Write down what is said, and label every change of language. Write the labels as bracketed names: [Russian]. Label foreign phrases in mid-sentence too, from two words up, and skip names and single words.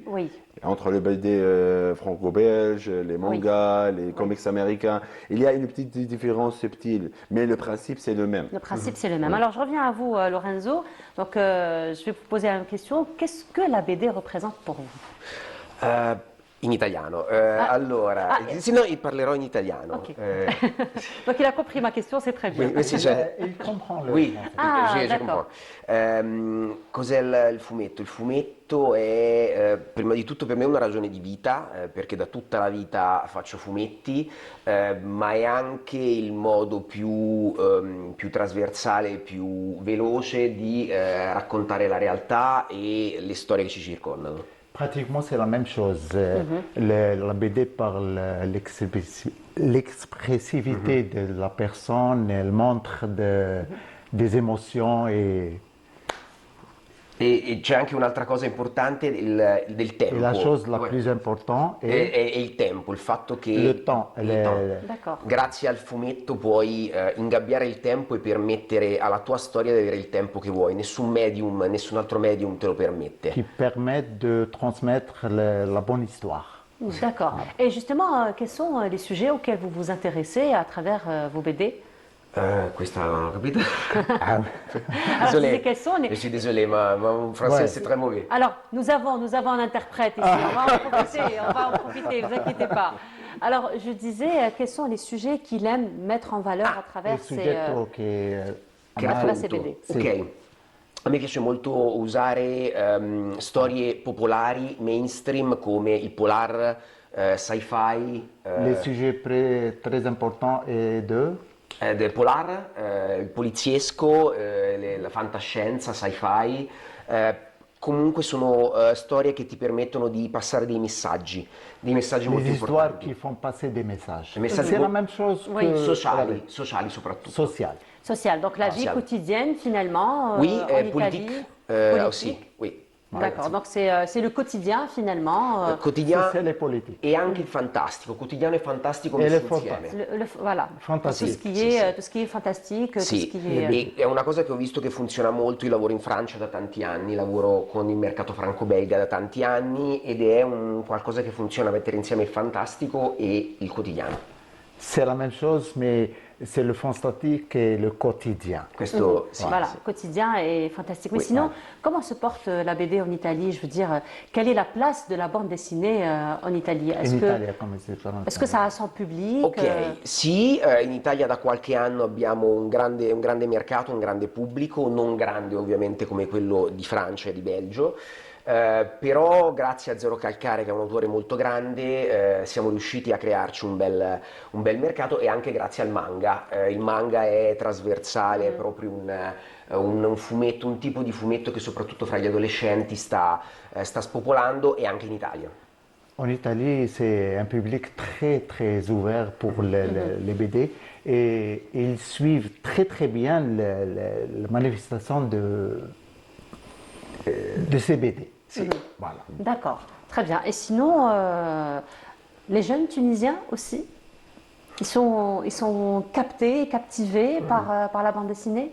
[French] Entre le BD franco-belge, les mangas, les comics américains, il y a une petite différence subtile, mais le principe c'est le même. Le principe c'est le même. Alors je reviens à vous Lorenzo, donc je vais vous poser une question. Qu'est-ce que la BD représente pour vous? [Italian] In italiano. Allora, sì, no, parlerò in italiano. Okay. [French] Donc il a compris ma question, c'est très bien. Oui, sì, il comprend le oui, je comprends. [Italian] Cos'è il fumetto? Il fumetto è prima di tutto per me una ragione di vita, perché da tutta la vita faccio fumetti, ma è anche il modo più trasversale, più veloce di raccontare la realtà e le storie che ci circondano. [French] Pratiquement, c'est la même chose. La BD parle l'expressivité de la personne, elle montre des émotions [Italian] E c'è anche un'altra cosa importante del tempo. [French] Et la chose la plus importante [Italian] è il tempo, il fatto che [French] le temps. [Italian] Grazie al fumetto puoi ingabbiare il tempo e permettere alla tua storia di avere il tempo che vuoi. Nessun altro medium te lo permette. [French] Qui permet de transmettre la bonne histoire. D'accord. Et justement, quels sont les sujets auxquels vous vous intéressez à travers vos BD? [Italian] Questa non ho capito. [French] Désolé. Je suis désolé, mon français c'est très mauvais. Alors, nous avons un interprète ici, on va en profiter, ne vous inquiétez pas. Alors, je disais, quels sont les sujets qu'il aime mettre en valeur à travers ces BD? [Italian] Ok. A me piace molto usare storie popolari, mainstream, come il polar, sci-fi. [French] Les sujets très importants et [Italian] Del polar, il poliziesco, la fantascienza, sci-fi. Comunque sono storie che ti permettono di passare dei messaggi molto [French] les histoires [Italian] importanti. [French] qui font passer des messages. [Italian] Messaggi [French] C'est la même chose que [Italian] sociali soprattutto. [French] social. Donc la vie [Italian] Sociale. [French] quotidienne finalement Oui, en Italie. politique, aussi, oui. D'accord, donc c'est le quotidien finalement. [Italian] Quotidiano [French] C'est les politiques. [Italian] e anche il fantastico, quotidiano e fantastico E messi [French] le [Italian] insieme. [French] Voilà, Fantastique. tout ce qui est fantastique, tout ce [Italian] Sì, [French] qui est... [Italian] e è una cosa che ho visto che funziona molto. Io lavoro in Francia da tanti anni, lavoro con il mercato franco-belga da tanti anni ed è qualcosa che funziona, mettere insieme il fantastico e il quotidiano. [French] C'est la même chose, mais c'est le fantastique et le quotidien. [Italian] Questo sì, [French] Voilà, [Italian] sì. [French] quotidien est fantastique. Mais Oui. sinon, comment se porte la BD en Italie? Je veux dire, quelle est la place de la bande dessinée en Italie? [Italian] In Italia come si parla? [French] Est-ce que ça a son public? [Italian] Ok, sì, in Italia da qualche anno abbiamo un grande mercato, un grande pubblico, non grande ovviamente come quello di Francia e di Belgio, però grazie a Zero Calcare, che è un autore molto grande, siamo riusciti a crearci un bel mercato, e anche grazie al manga. Il manga è trasversale, è proprio un fumetto, un tipo di fumetto che soprattutto fra gli adolescenti sta spopolando, e anche in Italia. [French] En Italie, c'est un public très très ouvert pour les BD et ils suivent très bien la manifestation de ces BD. Voilà. D'accord, très bien. Et sinon, les jeunes Tunisiens aussi, ils sont captés, captivés par la bande dessinée?